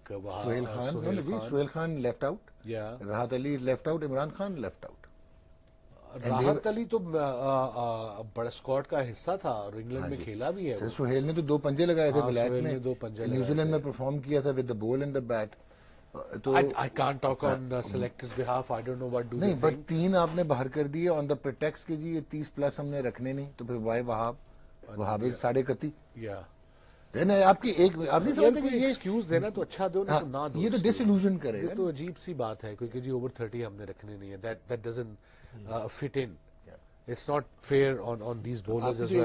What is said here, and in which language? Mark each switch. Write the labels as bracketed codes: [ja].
[en] Shoaib Khan? No, Shoaib Khan left out. Yeah. Rahat Ali left out. Imran Khan left out. [ur] Rahat Ali تو بڑا squad کا حصہ تھا اور انگلینڈ میں کھیلا بھی ہے سہیل نے تو 2 پنجے لگائے تھے بلیک میں نیوزی لینڈ میں پرفارم کیا تھا [en] with the ball and the bat [ur] تو [en] I can't talk on selectors behalf I don't know what do [ur] نہیں بٹ 3 آپ نے باہر کر دیے [en] on the pretext [ur] کہ جی یہ 30+ ہم نے رکھنے نہیں تو پھر وائی وہاب 31.5 یا آپ کی ایک آپ نے سمجھا کہ یہ ایکسکیوز دینا تو اچھا دو نہ دو یہ تو ڈس ایلوژن کرے گا تو عجیب سی بات ہے کیونکہ جی اوور 30 ہم نے رکھنے نہیں ہے [en] that doesn't fit in it's not fair on these bowlers as well